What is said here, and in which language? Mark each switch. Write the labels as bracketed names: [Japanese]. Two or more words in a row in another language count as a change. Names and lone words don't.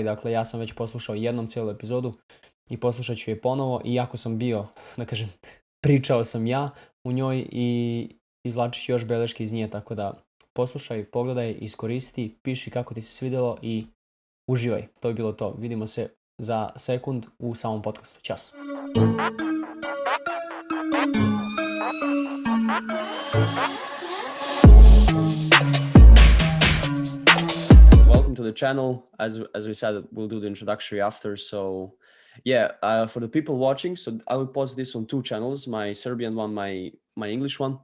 [Serbian] Dakle, ja sam već poslušao jednom cijelu epizodu i poslušat ću je ponovo, i ako sam bio, da kažem, pričao sam ja u njoj i izvlačit ću još beleške iz nje, tako da poslušaj, pogledaj, iskoristi, piši kako ti se svidjelo i uživaj. To bi bilo to. Vidimo se za sekund u samom podcastu. Ćao. [English] Welcome to the channel. As we said, we'll do the introductory after. So, for the people watching, so I will post this on two channels: my Serbian one, my English one.